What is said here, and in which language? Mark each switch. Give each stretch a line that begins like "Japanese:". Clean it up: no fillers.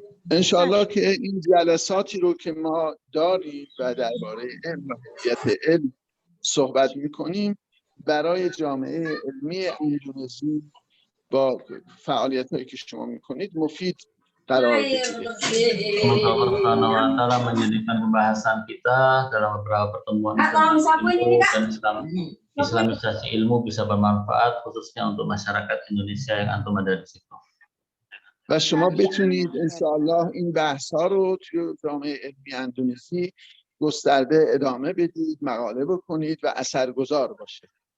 Persian: انشاءالله که این جلساتی رو که ما داریم و درباره علم و هویت علم صحبت میکنیم برای جامعه علمی اندونزی با فعالیت‌هایی که شما میکنید مفید قرار بگیره.
Indonesian: Semoga Allah Subhanahu wa taala menjadikan pembahasan kita dalam beberapa pertemuan dan islamisasi ilmu bisa bermanfaat khususnya untuk masyarakat Indonesia yang antum ada di situ.
Persian: و شما بتونید انشاءالله این بحث ها رو توی جامعه علمی اندونزی گسترده ادامه بدید، مقاله بکنید و اثرگذار باشه.